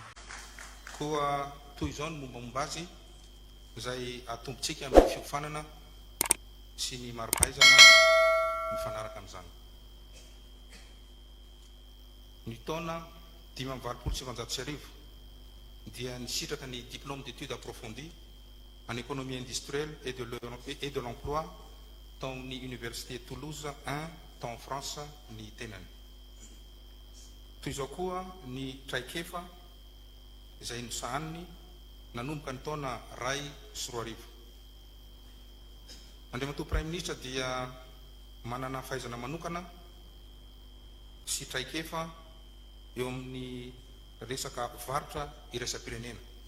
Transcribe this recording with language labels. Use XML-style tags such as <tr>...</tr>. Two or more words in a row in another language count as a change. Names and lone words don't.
<mg>Koa toy izao ny mombamomba azy izay atombotsika amin'ny fiofanana sy ny maro-pahaizana mifanaraka amin'izany. Ny taona 526 dia nisitraka ny</mg> <fr>diplôme d'études approfondies en économie industrielle et de l'emploi</fr> <mg>tao amin'ny Université Toulouse 1 tao</mg> <fr>en France</fr> <mg>ny tenany. Toy izao koa ny traikefa izay nosahaniny nanomboka ny taona 2010. Andriamatoa</mg> <fr>Premier Ministre</fr> <mg>dia manana fahaizana manokana sy traikefa eo amin'ny resaka varotra iraisam-pirenena.</mg>